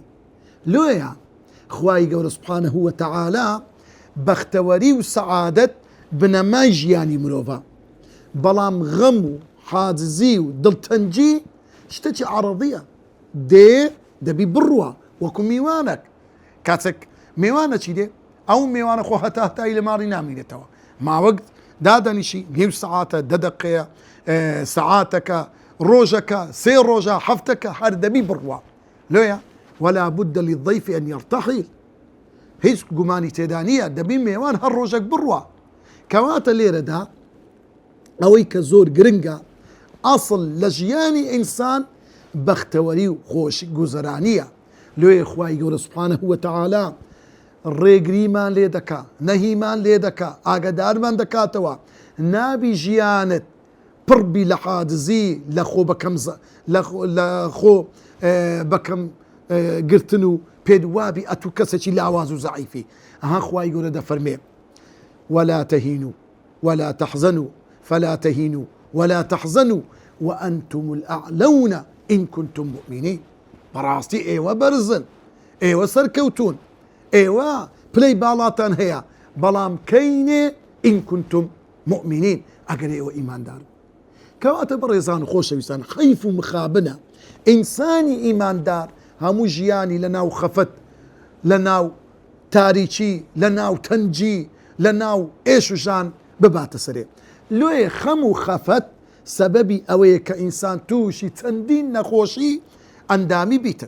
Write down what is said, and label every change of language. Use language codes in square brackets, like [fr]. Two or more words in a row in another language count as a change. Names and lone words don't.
[ckb] لۆیە خوای گەورە [ar] سوبحانەهو وەتەعالا [ckb] بەختەوەری و سەعادەت بنەمای ژیانی مرۆڤە، بەڵام غەم و حاجزی و دڵتەنجی شتێکی عەرەضیە، دەبی بڕوە وەکو میوانێک. کاتێک میوانە چی دێ؟ ئەو میوانە خۆ هەتای لە ماڕی نامینێتەوە، ماوەک دادەنیشی نیو سەعاتە، 10 دقەیە، سەعاتەکە، ڕۆژەکە، 3 ڕۆژە، هەفتەکە، هەر دەبی بڕوە. [ar] لۆیە ولا بد للضيف أن يرتحل، [ckb] هیچ گومانی تێدا نییە، دەبی میوان هەر ڕۆژێک بڕوە. کەواتە لێرەدا ئەوەی کە زۆر گرنگە، ئەسڵ لە ژیانی ئینسان بەختەوەری و خۆش گوزەرانیە. لێ خوای گەورە [ar] سوبحانەهو وەتەعالا [ckb] ڕێگریمان لێ دەکا، نەهیمان لێ دەکا، ئاگادارمان دەکاتەوە نابی ژیانت پڕبی لە حاجزی، لە خۆ بەکەم گرتن و پێدوابی ئەتو کەسێکی لاواز و زەعیفی. ئەها خوای گەورە دەفەرمێ [ar] ولا تهینوا ولا تحزنوا فلا تهینوا ولا تحزنوا وأنتم الأعلون إن كنتم مؤمنين. [ckb] بەڕاستی ئێوە بەرزن، ئێوە سەرکەوتون، ئێوە پلەی باڵاتان هەیە، بەڵام کەینێ [ar] إن كنتم مؤمنين، [ckb] ئەگەر ئێوە ئیماندار. کەواتە بەڕێزان و خۆشەویستان، خەیف و مخابنە ئینسانی ئیماندار هەموو ژیانی لە ناو خەفەت، لە ناو تاریکی، لە ناو تەنجی، لە ناو ئێش و ژان بباتە سەرێ. لۆیە خەم و خەفەت سەبەبی ئەوەیە کە ئینسان تووشی چەندین نەخۆشی ئەندامی بیتن.